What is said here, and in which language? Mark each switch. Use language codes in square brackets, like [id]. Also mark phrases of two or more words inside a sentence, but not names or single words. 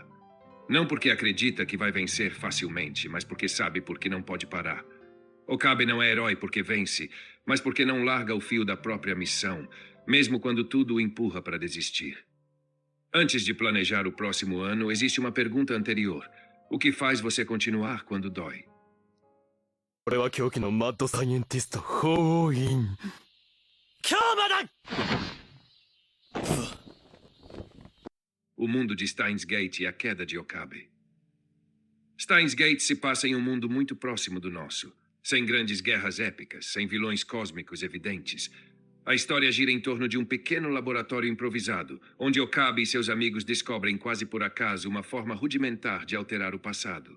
[pt] Não porque acredita que vai vencer facilmente, mas porque sabe por que não pode parar. Okabe não é herói porque vence, mas porque não larga o fio da própria missão, mesmo quando tudo o empurra para desistir. Antes de planejar o próximo ano, existe uma pergunta anterior. O que faz você continuar quando dói? [ja] 俺は狂気のマッドサイエンティスト法院キャーマだ [pt] O mundo de Steins Gate e a queda de Okabe. Steins Gate se passa em um mundo muito próximo do nosso, sem grandes guerras épicas, sem vilões cósmicos evidentes. A história gira em torno de um pequeno laboratório improvisado, onde Okabe e seus amigos descobrem quase por acaso uma forma rudimentar de alterar o passado.